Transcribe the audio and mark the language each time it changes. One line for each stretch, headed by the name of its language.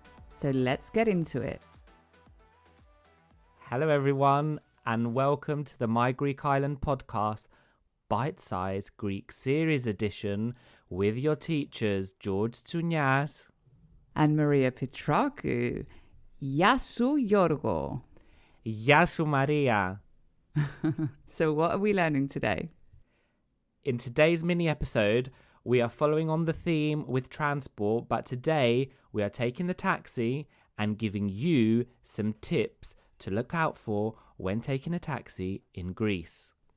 English: So let's get into it. Hello everyone, and welcome to the My Greek Island podcast, Bitesize Greek series edition with your teachers George Tsunias And Maria Petrakou.
Greek: Γεια σου, Yorgo. Γεια σου Maria.
English: So what are we learning today? In today's mini episode, we are following on the theme with transport, but today we are taking the taxi and giving you some tips to look out for when taking a taxi in Greece.